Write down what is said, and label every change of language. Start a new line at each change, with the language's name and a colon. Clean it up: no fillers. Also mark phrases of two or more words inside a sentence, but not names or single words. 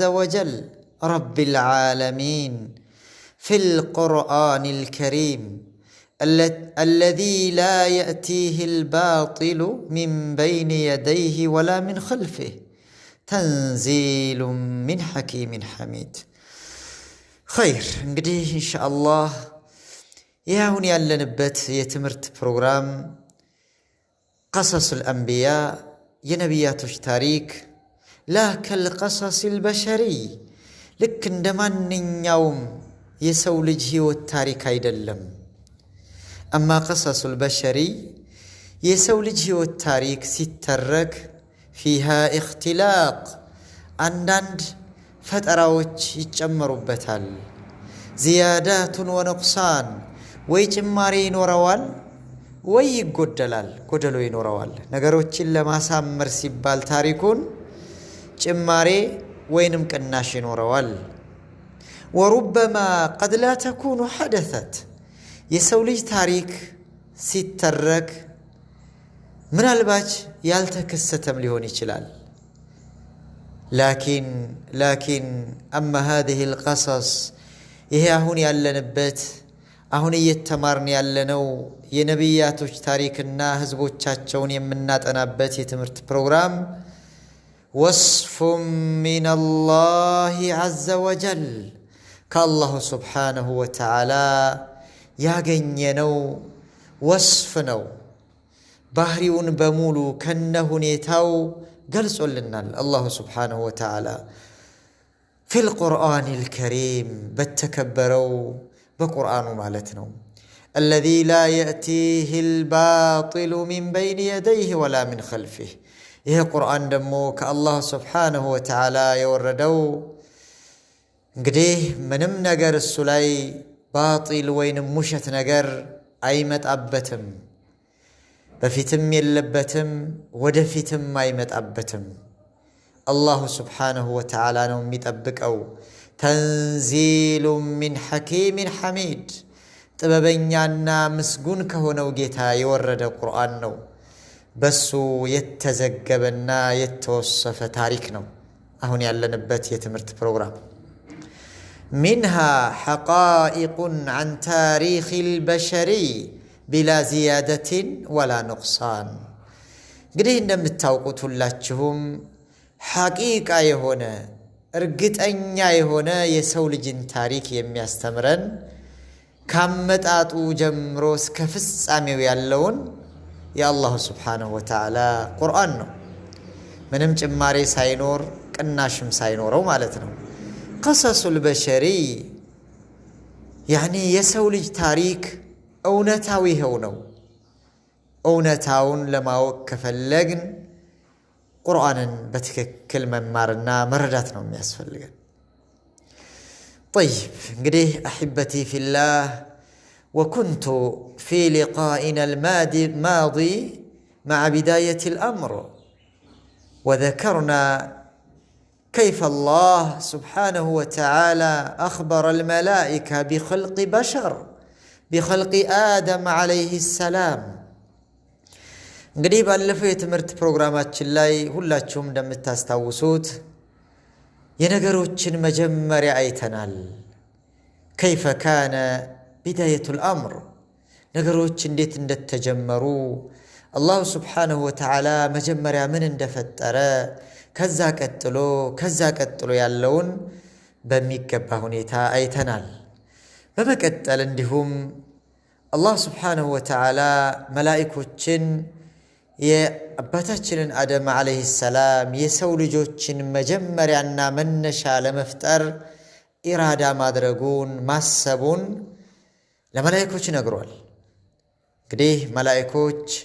Arabic: وجل رب العالمين في القرآن الكريم الذي لا يأتيه الباطل من بين يديه ولا من خلفه تنزيل من حكيم حميد خير
Amharic: እንግዲህ ኢንሻአላህ ያሁን ያለንበት የትምህርት ፕሮግራም
Arabic: قصص الأنبياء
Amharic: የነቢያቶች ታሪክ
Arabic: لا كالقصص البشري
Amharic: ልክ እንደማንኛውም የሰው ልጅ ህይወት ታሪክ አይደለም
Arabic: أما قصص البشري
Amharic: የሰው ልጅ ህይወት ታሪክ ሲተረክ
Arabic: فيها اختلاق
Amharic: አንዳንድ ፈጠራዎች ይጨመሩበታል
Arabic: زيادات ونقصان
Amharic: ወይ ጭማሪ ይኖረዋል ወይ ይጎደላል ጎደሎ ይኖረዋል ነገሮችን ለማሳመር ሲባል ታሪኩን ጭማሪ ወይንም ቅናሽ ይኖረዋል
Arabic: وربما قد لا تكون حدثت
Amharic: የሰው ልጅ ታሪክ ሲተረክ ምናልባት ያልተከሰተም ሊሆን ይችላል
Arabic: لكن أما هذه القصص
Amharic: ይሄ አሁን ያለንበት አሁን እየተማርን ያለነው የነቢያቶች ታሪክና ህዝቦቻቸውን የምናጠናበት የትምህርት ፕሮግራም
Arabic: وصف من الله عز وجل كالله سبحانه وتعالى
Amharic: ያገኘነው ወስፍ ነው ባህሪውን በሙሉ ከነሁኔታው ገልጾልናል
Arabic: الله سبحانه وتعالى في القرآن الكريم بتكبروا بقرآن مالتنا الذي لا يأتيه الباطل من بين يديه ولا من خلفه
Amharic: ይሄ ቁርአን ደግሞ ከአላህ
Arabic: سبحانه وتعالى የወረደው
Amharic: እንግዲህ ምንም ነገር እሱ ላይ ባጢል ወይንም ሙሸት ነገር አይመጣበትም በፊትም የለበትም ወደፊትም አይመጣበትም
Arabic: الله سبحانه وتعالى
Amharic: ነው የሚጠብቀው
Arabic: تنزيل من حكيم حميد
Amharic: ጥበበኛና ምስጉን ከሆነው ጌታ የወረደ ቁርአን ነው በሱ የተዘገበና የተወሰፈ ታሪክ ነው አሁን ያለንበት የትምህርት ፕሮግራም
Arabic: منها حقائق عن تاريخ البشري بلا زيادة ولا نقصان
Amharic: እንግዲህ እንደምታውቁት ሁላችሁም ሐቂቃ የሆነ እርግጠኛ የሆነ የሰው ልጅን ታሪክ የሚያስተምረን ካመጣጡ ጀምሮ እስከ ፍጻሜው ያለውን የአላህ
Arabic: سبحانه وتعالى
Amharic: ቁርአን ነው ምንም ጭማሪ ሳይኖር ቅናሽም ሳይኖረው ማለት ነው
Arabic: قصص البشري يعني
Amharic: የሰው ልጅ ታሪክ እውነታዊ ነው እውነታውን ለማወቅ ከፈለግን ቁርአንን በትክክል መማርና መረዳት ነው የሚያስፈልገን
Arabic: طيب እንግዲህ احبتي في الله وكنت في لقائنا الماضي مع بداية الأمر وذكرنا كيف الله سبحانه وتعالى أخبر الملائكة بخلق بشر بخلق آدم عليه السلام
Amharic: እንግዲህ ባለፈው የትምህርት ፕሮግራማችን ላይ ሁላችሁም እንደምታስታውሱት የነገሮችን መጀመሪያ አይተናል
Arabic: كيف كان بداية الأمر
Amharic: ነገሮች እንዴት እንደተጀመሩ አላህ
Arabic: سبحانه وتعالى
Amharic: መጀመሪያ ምን እንደፈጠረ ከዛ ቀጥሎ ያለውን በሚገባ ሁኔታ አይተናል በመቀጠል እንዲሁም አላህ
Arabic: سبحانه وتعالى
Amharic: መላእክቶችን የአባታችንን አደም
Arabic: عليه السلام
Amharic: የሰው ልጆችን መጀመሪያና መነሻ ለመፍጠር ኢራዳ ማድረጉን ማሰቡን ለመላእክቶች ነግሯል እንግዲህ መላእክቶች